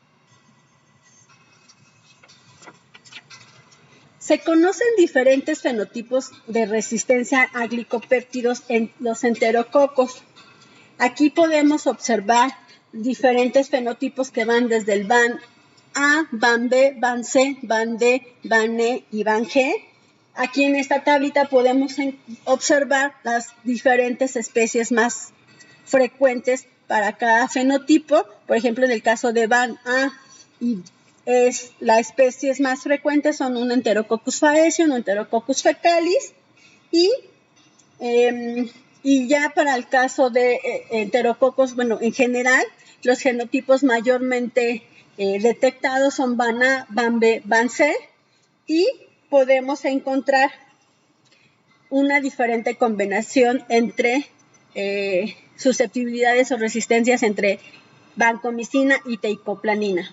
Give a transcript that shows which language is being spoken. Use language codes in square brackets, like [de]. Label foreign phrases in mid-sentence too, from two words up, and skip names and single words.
[es] Se conocen diferentes fenotipos de resistencia a glicopéptidos en los enterococos. Aquí podemos observar diferentes fenotipos que van desde el BAN A, BAN B, BAN C, BAN D, BAN E y BAN G. Aquí en esta tablita podemos observar las diferentes especies más frecuentes para cada fenotipo. Por ejemplo, en el caso de BAN A, las especies más frecuentes son un Enterococcus faecium, un Enterococcus fecalis, y Y ya para el caso de enterococos, bueno, en general, los genotipos mayormente detectados son BAN A, BAN B, BAN C, y podemos encontrar una diferente combinación entre susceptibilidades o resistencias entre vancomicina y teicoplanina.